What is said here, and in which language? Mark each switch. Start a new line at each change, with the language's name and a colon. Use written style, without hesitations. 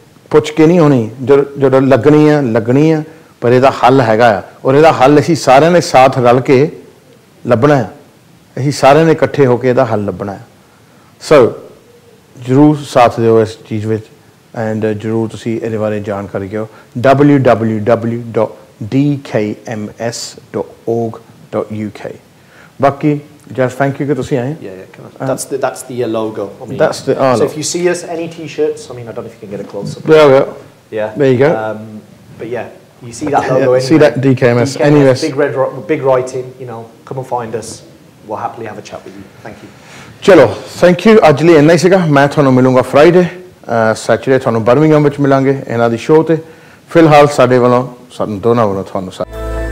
Punjabi: पुछ के नहीं होनी जो लगनी है पर ਇਹਦਾ हल हैगा और ਇਹਦਾ हल ਅਸੀਂ ਸਾਰਿਆਂ ਨੇ साथ रल के ਲੱਭਣਾ ਹੈ ਅਸੀਂ ਸਾਰਿਆਂ ਨੇ ਇਕੱਠੇ ਹੋ ਕੇ ਇਹਦਾ ਹੱਲ ਲੱਭਣਾ ਹੈ ਸੋ ਜ਼ਰੂਰ ਸਾਥ ਦਿਓ ਇਸ ਚੀਜ਼ ਵਿੱਚ ਐਂਡ ਜ਼ਰੂਰ ਤੁਸੀਂ ਇਹਦੇ ਬਾਰੇ ਜਾਣਕਾਰੀ ਦਿਓ www.dkms.org.uk ਬਾਕੀ
English: just thank you
Punjabi: ਕਿ ਤੁਸੀਂ ਆਏ
English: that's the logo. I mean, that's the so if you see us any t-shirts, I mean, I don't know if you can get a close up. Yeah, there you go. But yeah, you see that logo anyway. See that DKMS anyway. Big writing, you know, come and find us. We'll happily have a chat with you. Thank you.
Punjabi: ਚਲੋ thank you ਅੱਜ ਲਈ ਇੰਨਾ ਹੀ ਸੀਗਾ ਮੈਂ ਤੁਹਾਨੂੰ ਮਿਲੂੰਗਾ Friday Saturday ਤੁਹਾਨੂੰ Birmingham ਵਿੱਚ ਮਿਲਾਂਗੇ ਇਹਨਾਂ ਦੀ ਸ਼ੋਅ ਤੇ ਫਿਲਹਾਲ ਸਾਡੇ ਵੱਲੋਂ ਸਾਨੂੰ ਦੋਨਾਂ ਵੱਲੋਂ ਤੁਹਾਨੂੰ